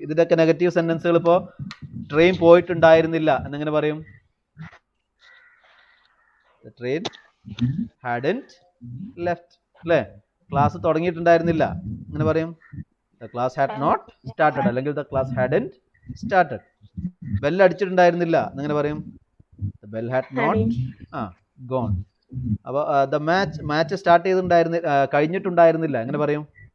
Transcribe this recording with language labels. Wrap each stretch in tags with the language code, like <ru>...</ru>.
<ml>ഇതിൻ്റെയൊക്കെ നെഗറ്റീവ് സെൻറ്റൻസുകൾ ഇപ്പോൾ ട്രെയിൻ പോയിട്ടുണ്ടായിരുന്നില്ല എന്നെങ്ങനെ പറയും?</ml> <en>The train hadn't left അല്ലേ?</en> <ml>ക്ലാസ് തുടങ്ങിയിട്ടുണ്ടായിരുന്നില്ല അങ്ങനെ പറയും.</ml> <en>The class had not started അല്ലെങ്കിൽ the class hadn't started.</en> <ml>Bell അടിച്ചിട്ടുണ്ടായിരുന്നില്ല എന്നെങ്ങനെ പറയും?</ml> <en>The bell had not gone.</en> <ml>അപ്പോൾ the മാച്ച് സ്റ്റാർട്ട് ചെയ്തിട്ടുണ്ടായിരുന്നില്ല, കഴിഞ്ഞിട്ടുണ്ടായിരുന്നില്ല എങ്ങനെ പറയും?</ml>